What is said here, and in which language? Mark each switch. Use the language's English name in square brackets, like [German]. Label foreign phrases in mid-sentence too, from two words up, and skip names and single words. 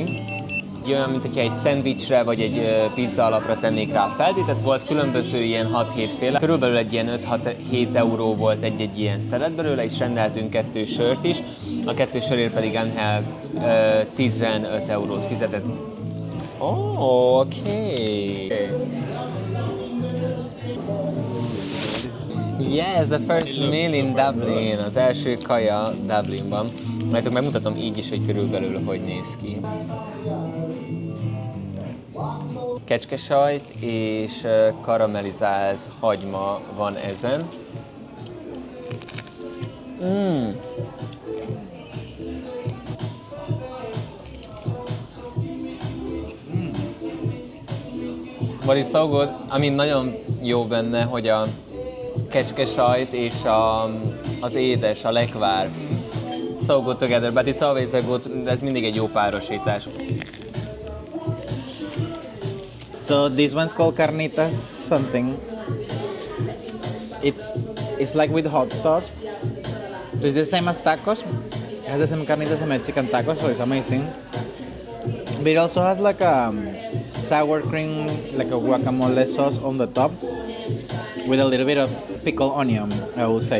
[Hungarian] Olyan, mint hogyha egy szendvicsre vagy egy pizza alapra tennék rá a feltétet, volt különböző ilyen 6-7 féle. Körülbelül egy ilyen 5-6-7 euró volt egy ilyen szelet belőle, és rendeltünk 2 sört is. A 2 sörért pedig Ángel 15 eurót fizetett. [English] Oh, okay. Yes, the first meal in Dublin, [Hungarian] az első kaja Dublinban. Mert megmutatom így is, hogy körülbelül hogy néz ki. Kecskesajt és karamellizált hagyma van ezen. [English] But it's so good. [Hungarian] Ami nagyon jó benne, hogy a kecskesajt és az édes, a lekvár [English] so good together, but it's always a good, [Hungarian] ez mindig egy jó párosítás. [English] So this one's called carnitas something. It's like with hot sauce. So it's the same as tacos. It has the same carnitas as Mexican tacos, so it's amazing. But it also has like a sour cream, like a guacamole sauce on the top with a little bit of pickled onion, I would say.